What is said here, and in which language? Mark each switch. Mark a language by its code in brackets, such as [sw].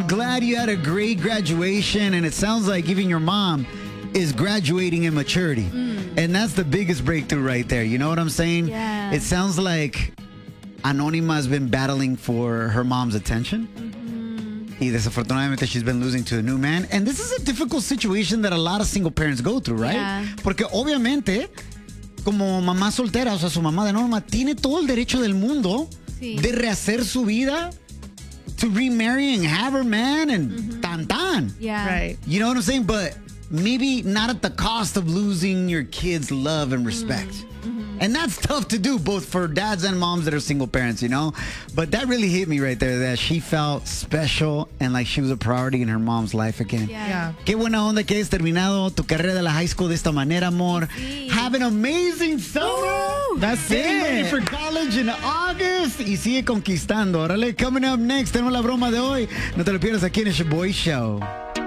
[en] I'm glad you had a great graduation, and it sounds like even your mom is graduating in maturity. Mm. And that's the biggest breakthrough right there. You know what I'm saying? Yeah. It sounds like Anonima has been battling for her mom's attention. Mm-hmm. [es] Y desafortunadamente, [en] she's been losing to a new man. And this is a difficult situation that a lot of single parents go through, right? Yeah. [es] Porque obviamente, como mamá soltera, o sea, su mamá de Norma, tiene todo el derecho del mundo sí. de rehacer su vida, [en] to remarry and have her man, and tan. Yeah. Right. You know what I'm saying? But maybe not at the cost of losing your kids' love and respect. Mm-hmm. And that's tough to do, both for dads and moms that are single parents, you know? But that really hit me right there, that she felt special and like she was a priority in her mom's life again. Yeah. [es] Qué buena onda que hayas terminado tu carrera de la high school de esta manera, amor. Sí. [en] Have an amazing summer. Ooh, that's it. Getting ready for college in August. [es] Y sigue conquistando. Órale, [en] coming up next, [es] tenemos la broma de hoy. No te lo pierdas aquí en el Shaboy Show.